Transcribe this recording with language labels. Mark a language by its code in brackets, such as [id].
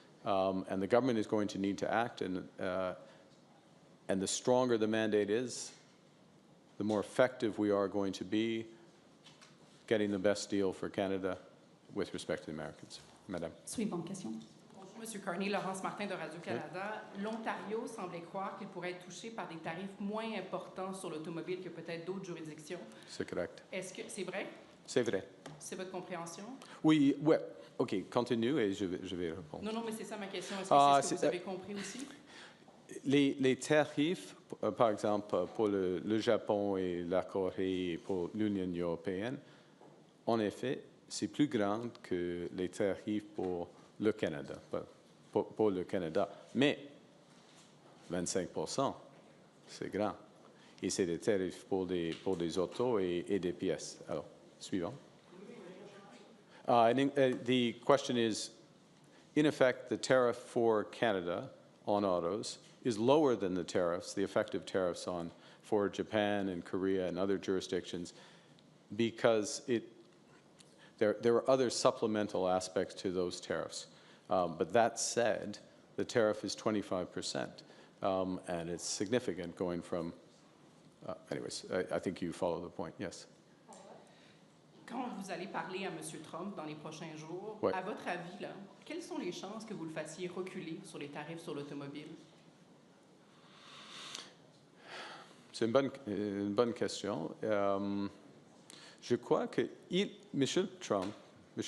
[en] And the government is going to need to act, and the stronger the mandate is, the more effective we are going to be getting the best deal for Canada with respect to the Americans. [fr] Madame. Suivante question. Bonjour, M. Carney. Laurence Martin de Radio-Canada. Oui. L'Ontario semblait croire qu'il pourrait être touché par des tarifs moins importants sur l'automobile que peut-être d'autres juridictions. C'est correct. Est-ce que c'est vrai? C'est vrai. C'est votre compréhension? Oui, ouais. OK, continue et je vais répondre. Non, mais c'est ça ma question. Est-ce que c'est ce que vous avez compris aussi? Les tarifs, par exemple, pour le Japon et la Corée et pour l'Union européenne, en effet, c'est plus grand que les tarifs pour le Canada, pour le Canada. Mais 25%, c'est grand. Et c'est des tarifs pour des autos et des pièces. Alors, suivant. [en] The question is, in effect, the tariff for Canada on autos is lower than the tariffs, the effective tariffs for Japan and Korea and other jurisdictions, because there are other supplemental aspects to those tariffs. But that said, the tariff is 25%, and it's significant going from, anyways, I think you follow the point, yes. [fr] Quand vous allez parler à M. Trump dans les prochains jours, Ouais. à votre avis, là, quelles sont les chances que vous le fassiez reculer sur les tarifs sur l'automobile? C'est une bonne question. Je crois que M. Trump, M.